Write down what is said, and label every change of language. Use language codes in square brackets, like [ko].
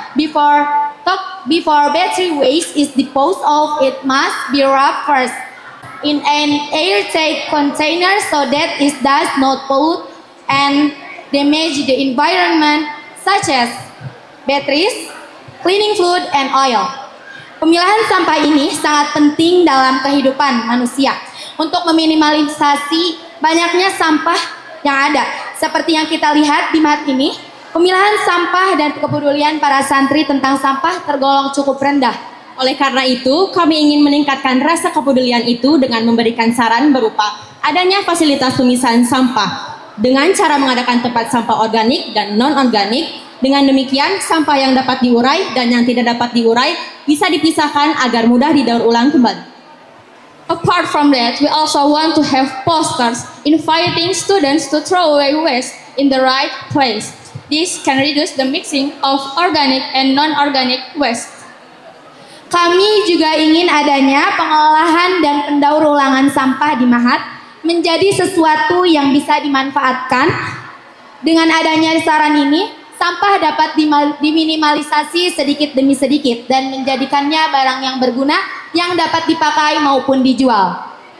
[en] Before battery waste is disposed of, it must be wrapped first in an airtight container so that it does not pollute and damage the environment, such as batteries, cleaning fluid, and oil. [id] Pemilahan sampah ini sangat penting dalam kehidupan manusia untuk meminimalisasi banyaknya sampah yang ada. Seperti yang kita lihat di mat ini, pemilahan sampah dan kepedulian para santri tentang sampah tergolong cukup rendah. Oleh karena itu, kami ingin meningkatkan rasa kepedulian itu dengan memberikan saran berupa adanya fasilitas pemisahan sampah dengan cara mengadakan tempat sampah organik dan non-organik. Dengan demikian, sampah yang dapat diurai dan yang tidak dapat diurai bisa dipisahkan agar mudah didaur ulang kembali. [en] Apart from that, we also want to have posters inviting students to throw away waste in the right place. This can reduce the mixing of organic and non-organic waste. [id] Kami juga ingin adanya pengolahan dan pendaur ulangan sampah di Mahat menjadi sesuatu yang bisa dimanfaatkan. Dengan adanya saran ini, sampah dapat diminimalisasi sedikit demi sedikit dan menjadikannya barang yang berguna yang dapat dipakai maupun dijual.